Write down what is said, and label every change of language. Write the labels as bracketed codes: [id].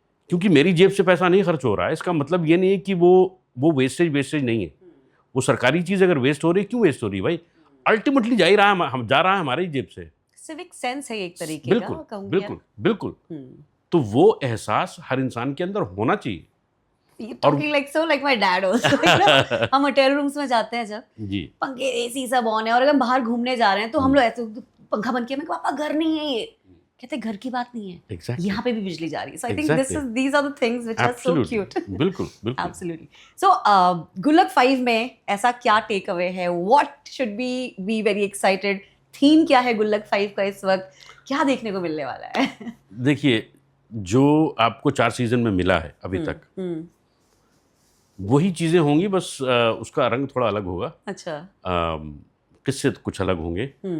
[hi] क्योंकि मेरी जेब से पैसा नहीं खर्च हो रहा है, इसका मतलब ये नहीं है कि वो वेस्टेज नहीं है। वो सरकारी चीज़ अगर वेस्ट हो रही है, क्यों वेस्ट हो रही है भाई? अल्टीमेटली जा रहा है हमारी जेब से। सिविक सेंस है एक तरीके बिल्कुल, का, कहूंगी बिल्कुल, बिल्कुल। तो वो एहसास हर इंसान के अंदर होना चाहिए। [en] You talking like so like my dad also, you know? [hi] हम होटल रूम्स में जाते हैं जब, जी, पंखे एसी सब ऑन है, और अगर हम बाहर घूमने जा रहे हैं तो हम लोग ऐसे पंखा बंद किया, मैं पापा घर नहीं है ये, कहते घर की बात नहीं है, [en] Exactly. [hi] यहाँ पे भी बिजली जा रही है। [en] So I think Exactly. these are the things which are so Absolutely. cute. [hi] बिल्कुल, बिल्कुल। [en] Absolutely. [hi] So गुल्लक 5 में ऐसा क्या टेक अवे है? [en] What should we be very excited? [hi] Theme क्या है गुल्लक 5 का इस वक्त? क्या देखने को मिलने वाला है? देखिए, जो आपको 4 सीजन में मिला है अभी तक, वही चीज़ें होंगी, बस उसका रंग थोड़ा अलग होगा। अच्छा। किस्से कुछ अलग होंगे।